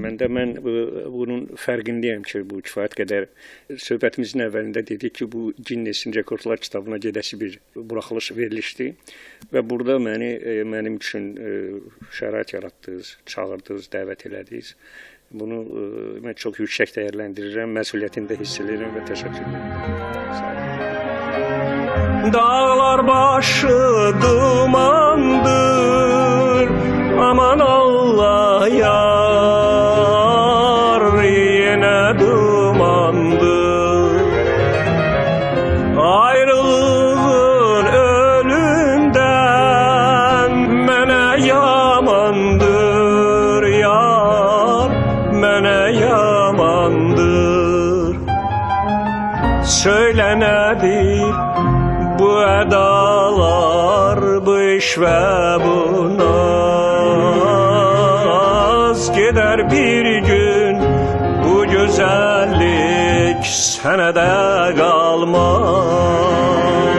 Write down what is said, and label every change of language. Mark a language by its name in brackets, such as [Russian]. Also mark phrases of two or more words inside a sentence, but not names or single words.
[Azerbaijani] Mən bunun fərqindəyəm ki, bu kifayət qədər söhbətimizin əvvəlində dedik ki, bu Ginnesin rekordlar kitabına gedəsi bir buraxılış verilişdir və burada mənim üçün şərait yaratdınız, çağırdınız, dəvət elədiniz. Bunu mən çox yüksək dəyərləndirirəm, məsuliyyətini də hiss edirəm və təşəkkür edirəm. Dağlar başı dumandır, aman Allah yar, yine dumandır. Ayrılığın ölümden mene yamandır yar, mene yamandır. Söyle nedir bu ədalar, bu iş və bu naz? Gedər bir gün bu gözəllik sənə də qalmaz.